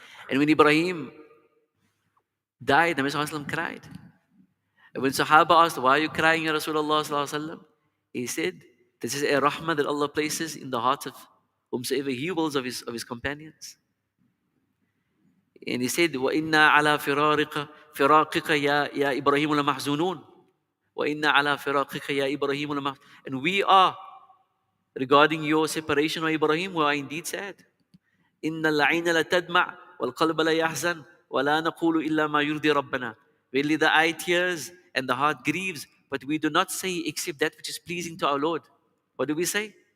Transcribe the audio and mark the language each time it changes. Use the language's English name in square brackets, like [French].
[English] And when Ibrahim died, Nabi Sallallahu Alaihi Wasallam cried. And when Sahaba asked, "Why are you crying, Ya Rasulullah Sallallahu Alaihi Wasallam?" He said, "This is a rahmah that Allah places in the hearts of whomsoever He wills of His companions." And he said, [Arabic] وَإِنَّا عَلَى فِرَاقِكَ يَا إِبْرَاهِيمُ لَمَحْزُونُونَ وَإِنَّا عَلَى فِرَاقِكَ يَا إِبْرَاهِيمُ لَمَحْزُونُ. [English] And we are, regarding your separation, O Ibrahim, we are indeed sad. [Arabic] إِنَّ الْعَيْنَ لَتَدْمَعْ وَالْقَلْبَ لَيَحْزَنْ وَلَا نَقُولُ إِلَّا مَا يُرْضِي رَبَّنَا. [English] Verily the eye tears and the heart grieves, but we do not say except that which is pleasing to our Lord. What do we say?